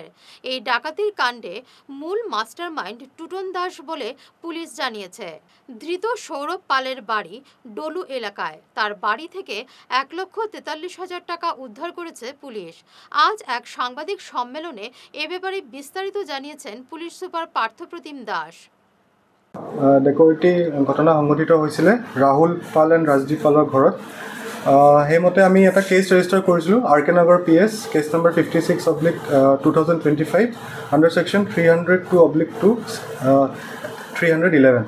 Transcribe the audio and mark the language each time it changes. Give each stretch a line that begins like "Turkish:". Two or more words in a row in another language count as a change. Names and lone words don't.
Bangla: এই ডাকাতির কাণ্ডে মূল মাস্টারমাইন্ড টুটন দাস বলে পুলিশ জানিয়েছে। ধৃত সৌরভ পালের বাড়ি ডলু এলাকায়। তার বাড়ি থেকে 1,43,000 টাকা উদ্ধার করেছে পুলিশ। আজ এক সাংবাদিক সম্মেলনে এ ব্যাপারে বিস্তারিত জানিয়েছেন পুলিশ সুপার পার্থপ্রতিম দাস।
Assamese: ডেকৰিটি ঘটনা সংঘটিত হৈছিলে ৰাহুল পাল এণ্ড ৰাজদীপ পালৰ ঘৰত। সেইমতে আমি এটা
English: case register
Assamese: কৰিছিলোঁ RK নগৰ PS
English: case number
Assamese: 56/2025
English: under section
Assamese: 302/2 311।